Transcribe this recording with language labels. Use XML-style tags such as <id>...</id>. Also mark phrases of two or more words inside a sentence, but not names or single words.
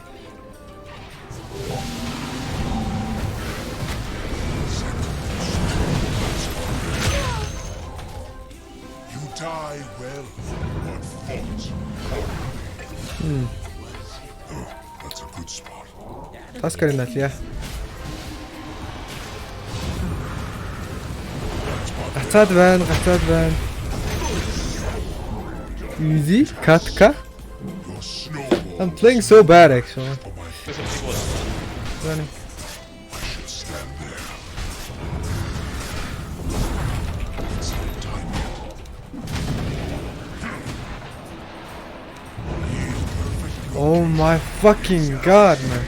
<en>You die well, but fought. Oh, that's a good spot. Таскарын аль яа.</en> <mn>Гацаад байна.</mn> <en>Easy. Katka. Your snowball I'm playing so bad actually. There's some people that- Running. should stand there. Oh my fucking god, man.</en>